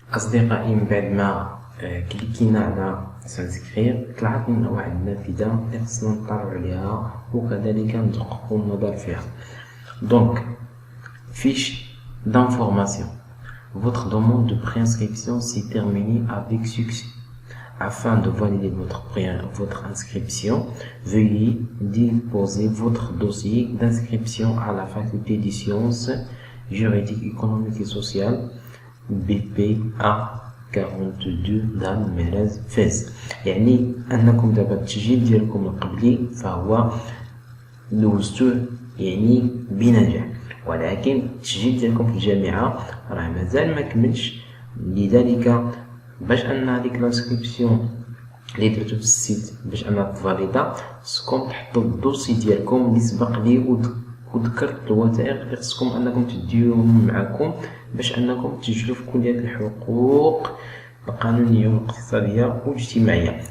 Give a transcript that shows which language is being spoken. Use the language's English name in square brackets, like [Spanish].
[Arabic] أصدقائي من بعد ما كليكينا على سانسكرير طلعت لنا واحد النافذة اللي خصنا نطلعو عليها وكذلك ندققو النظر فيها. [French] Donc, fiche d'information. Votre demande de préinscription s'est terminée avec succès. Afin de valider votre inscription, veuillez déposer votre dossier d'inscription à la faculté des sciences juridiques, économiques et sociales BPA 42 دار الميراث فاس. [Arabic] يعني أنكم دابا التسجيل ديالكم القبلي فهو دوزتوه يعني بنجاح ولكن التسجيل ديالكم في الجامعة راه مازال ما كملش. لذلك باش ان هذيك لانسكريبسيون اللي درتو في السيت باش انها تفاليدا خصكم تحطوا الدوسي ديالكم اللي سبق ليه وذكرت الوثائق اللي خصكم انكم تديوهم معكم باش انكم تسجلوا في كليات الحقوق القانونيه والاقتصاديه والاجتماعيه.